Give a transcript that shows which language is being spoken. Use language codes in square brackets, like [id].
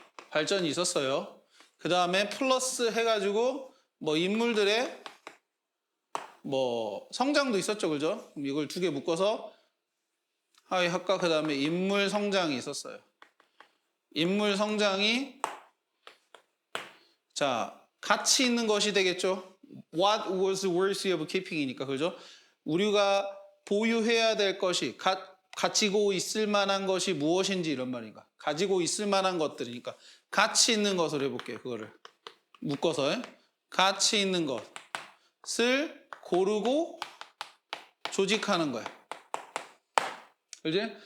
[ko] 발전이 있었어요. 그 다음에 플러스 해가지고 뭐 인물들의 뭐 성장도 있었죠, 그죠? 이걸 두 개 묶어서 하위 학과 그 다음에 인물 성장이 있었어요. 인물 성장이 자, 가치 있는 것이 되겠죠. [en] What was worthy of keeping이니까, [ko] 그죠? 우리가 보유해야 될 것이, 가지고 있을 만한 것이 무엇인지 이런 말인가. 가지고 있을 만한 것들이니까 가치 있는 것을 해볼게요. 그거를 묶어서 가치 있는 것을 고르고 조직하는 거야. 그지?